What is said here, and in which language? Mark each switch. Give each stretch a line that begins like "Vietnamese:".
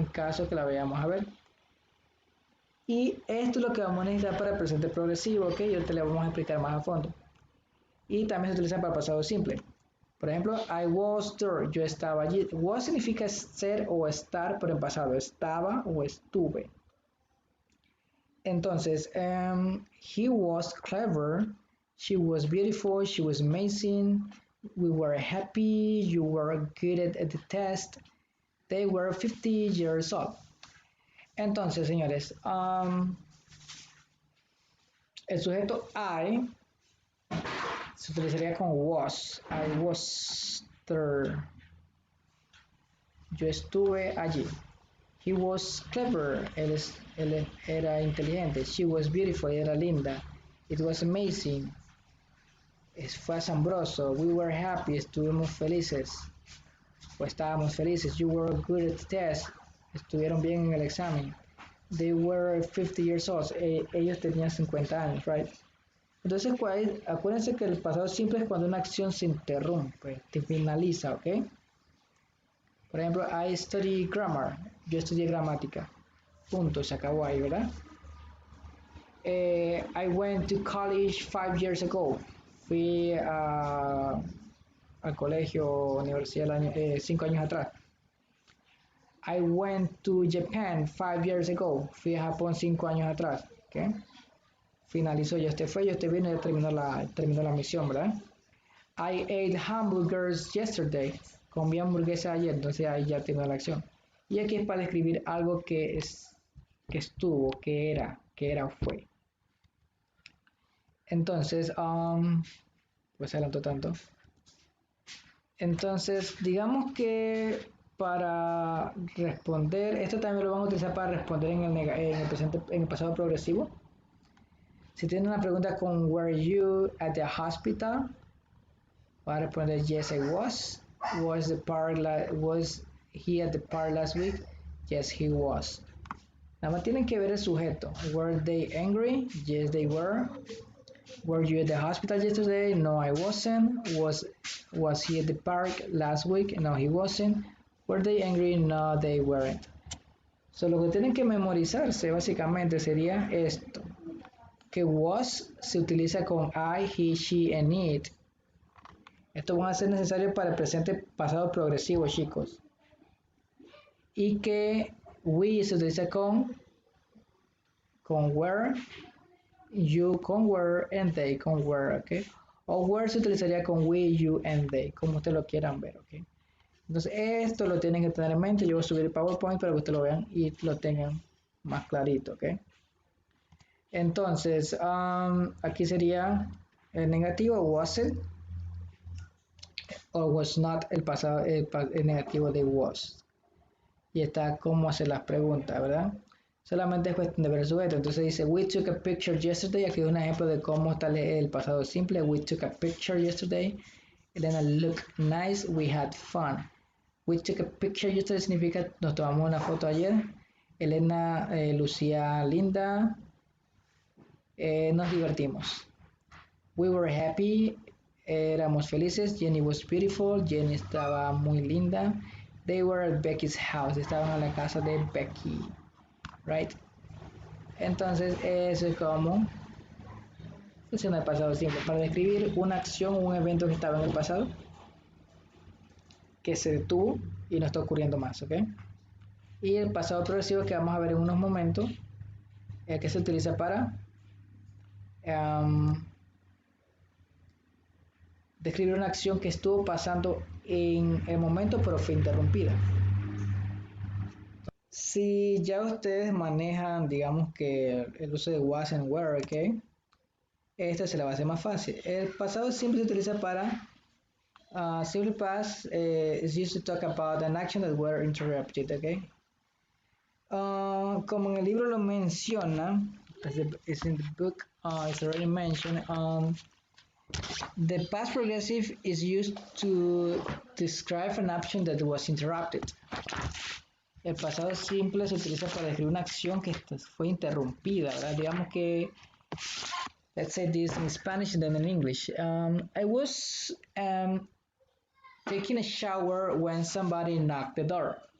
Spanish: En caso que la vayamos a ver. Y esto es lo que vamos a necesitar para el presente progresivo, ¿ok? Y ahorita le vamos a explicar más a fondo. Y también se utiliza para pasado simple. Por ejemplo,
English: I was there,
Spanish: yo estaba allí. Was significa ser o estar, pero en pasado estaba o estuve.
English: Entonces, he was clever, She was beautiful, she was amazing, we were happy, you were good at the test, they were 50 years old.
Spanish: Entonces, señores, el sujeto I se utilizaría con was.
English: I was there.
Spanish: Yo estuve allí.
English: He was clever.
Spanish: Él era inteligente.
English: She was beautiful.
Spanish: Era linda.
English: It was amazing.
Spanish: Fue asombroso.
English: We were happy.
Spanish: Estuvimos felices. O estábamos felices.
English: You were good at the test.
Spanish: Estuvieron bien en el examen.
English: They were 50 years old.
Spanish: Ellos tenían 50 años, right? Entonces, acuérdense que el pasado simple es cuando una acción se interrumpe, te finaliza, ¿ok? Por ejemplo,
English: I study grammar.
Spanish: Yo estudié gramática. Punto, se acabó ahí, ¿verdad?
English: I went to college 5 years ago.
Spanish: Fui al colegio, universidad, 5 años atrás.
English: I went to Japan 5 years ago.
Spanish: Fui a Japón 5 años atrás. ¿Ok? Finalizó, ya usted vino y ya terminó la misión, ¿verdad?
English: I ate hamburgers yesterday.
Spanish: Comí hamburguesa ayer, entonces ahí ya terminó la acción. Y aquí es para describir algo que estuvo, que era o fue. Entonces, pues adelantó tanto. Entonces, digamos que para responder, esto también lo vamos a utilizar para responder en el pasado progresivo. Si tienen una pregunta con
English: were you at the hospital,
Spanish: va a responder
English: yes I was. Was he at the park last week? Yes he was.
Spanish: Nada más tienen que ver el sujeto.
English: Were they angry? Yes they were. Were you at the hospital yesterday? No I wasn't. Was he at the park last week? No he wasn't. Were they angry? No they weren't.
Spanish: So lo que tienen que memorizarse básicamente sería esto. Que was se utiliza con I, he, she, and it. Esto va a ser necesario para el presente pasado progresivo, chicos. Y que we se utiliza con were, you con were, and they con were, ¿ok? O were se utilizaría con we, you, and they, como ustedes lo quieran ver, ¿ok? Entonces esto lo tienen que tener en mente. Yo voy a subir el PowerPoint para que ustedes lo vean y lo tengan más clarito, ¿ok? Entonces, aquí sería el negativo, wasn't, o was not, el pasado, el negativo de was. Y está cómo hacer las preguntas, ¿verdad? Solamente es cuestión de ver el sujeto. Entonces dice,
English: we took a picture yesterday.
Spanish: Aquí es un ejemplo de cómo está el pasado simple.
English: We took a picture yesterday. Elena looked nice. We had fun. We took a picture yesterday
Spanish: significa nos tomamos una foto ayer. Elena lucía linda. Nos divertimos.
English: We were happy.
Spanish: Éramos felices.
English: Jenny was beautiful.
Spanish: Jenny estaba muy linda.
English: They were at Becky's house.
Spanish: Estaban en la casa de Becky. Right? Entonces, eso es como funciona el pasado simple. Para describir una acción o un evento que estaba en el pasado, que se detuvo y no está ocurriendo más, ¿ok? Y el pasado progresivo que vamos a ver en unos momentos, que se utiliza para describir una acción que estuvo pasando en el momento pero fue interrumpida. Si ya ustedes manejan, digamos que el uso de was and were, ¿ok? Esta se la va a hacer más fácil. El pasado siempre se utiliza para
English: simple past is used to talk about an action that were interrupted, ¿ok?
Spanish: Como en el libro lo menciona,
English: it's in the book, it's already mentioned, the past progressive is used to describe an action that was interrupted.
Spanish: El pasado simple se utiliza para describir una acción que fue interrumpida, ¿verdad? Digamos que,
English: let's say this in Spanish and then in English. I was taking a shower when somebody knocked the door.